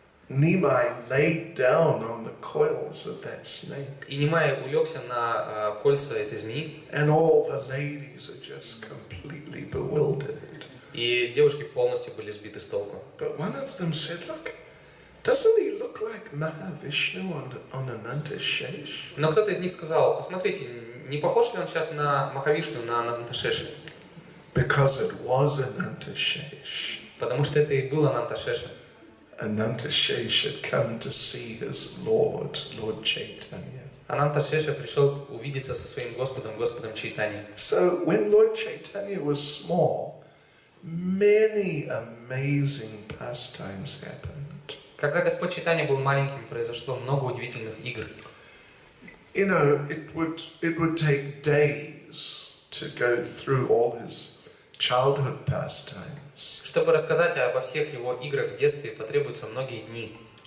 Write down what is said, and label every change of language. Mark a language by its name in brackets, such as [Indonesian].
[English] Nimai laid down on the coils of that snake. [Russian] И Нимай улегся на кольца этой змеи. [English] And all the ladies are just completely bewildered. [Russian] И девушки полностью были сбиты с толку. [English] But one of them said, "Look, doesn't he look like Mahavishnu on Ananta Shesh?" [Russian] Но кто-то из них сказал: посмотрите, не похож ли он сейчас на Махавишну, на Ананташеши? [English] Because it was Ananta Shesh. [Russian] Потому что это и был Ананташеша. [English] Ananta Shesh had come to see his Lord Chaitanya. [Russian] Ананташеша пришел увидеться со своим Господом Чайтаньей. [English] So when Lord Chaitanya was small, many amazing pastimes happened. [Russian] Когда Господь Чайтанья был маленьким, произошло много удивительных игр. [English] you know, it would take days to go through all his childhood pastimes. [Russian] Чтобы рассказать обо всех его играх в детстве, потребуются многие дни.